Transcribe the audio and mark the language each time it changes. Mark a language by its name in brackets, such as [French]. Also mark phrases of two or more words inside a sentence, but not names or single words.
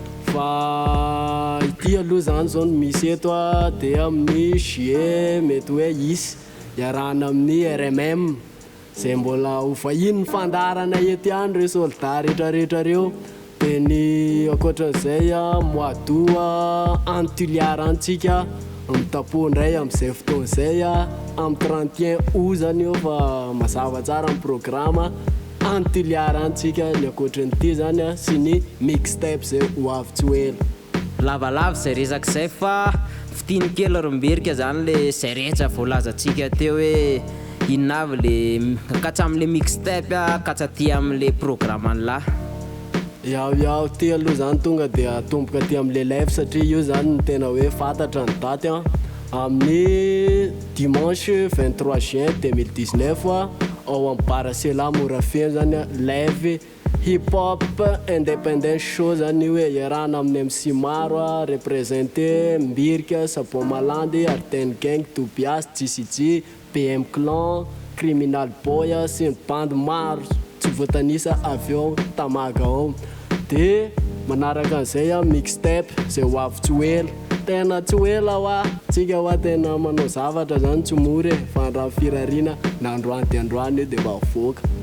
[Malagasy] Fa ity aloha zany zao no misy eto a, de amin'ny juillet mety hoe hisy iarahana amin'ny R M M. Zay mbola ho vahiny ny fandaharana eto ihany reo soldat rehetrarehetra reo. De ny ankoatran'izay a, [French] mois d'août [Malagasy] a, any Toliara antsika mitapo indray am'izay fotoana izay a, amin'ny [French] trente et un août [Malagasy] zany eo fa mazava tsara ny programme any Toliara antsika ny ankoatran'ity zany a, sy ny mixtape zay ho avy tsy ho ela. Lavalava zay resaka zay fa fitiny kely Rimbirika zany le zay rehetra voalazantsika teo hoe inona avy le m-, ka hatramin'le mixtape a, ka hatraty amin'le programme any lahy. Yao, yao, ty aloha zany tonga de atomboka aty amin'le live satria io zany no tena hoe fantatra ny daty a. Amin'ny [French] dimanche vingt-trois juin deux mille dix-neuf [Malagasy] a, ao amin'ny Barasela Morafeno zany a, [English] live hip hop independent show [Malagasy] zany io hoe iarahana amin'ny M C maro a, représenté Mbirika, Sabo Malandy, Arden Gang, Tobias, J C J, B M Clan, Criminal Boy a, sy ny bandy maro tsy voatanisa avy ao Tamaga ao. De manaraka an'izay a, mixtape zay ho avy tsy ho ela. Tena tsy ho ela ho a, tsika ho a tena manao zavatra zany tsy mora e, fa androany firariana na androany de androany io de mba voaka.